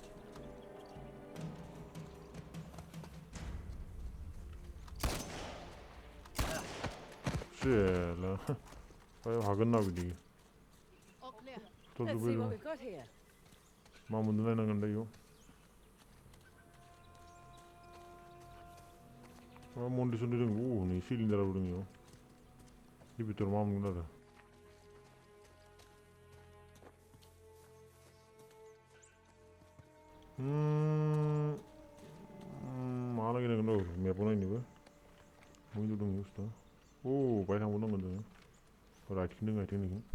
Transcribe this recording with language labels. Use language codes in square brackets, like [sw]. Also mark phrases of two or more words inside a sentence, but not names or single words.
[brx] सेला भाई हागोन ना बिदि [en] All clear. Let's see what we've got here. [brx] मा मोनदों नायनांगोन दा इयाव मा मन्दिर सन्दिर दङ नै सिलिन्डाराबो दङ इयाव इ भितराव मा मोनगोन आरो मा नागिरनांगोन र' मेपाव नायनोबो मैल' दङ बुस्थुआ बाहाय थांबावनांगोन जोङो राइटथिं दङ आथिंनिखि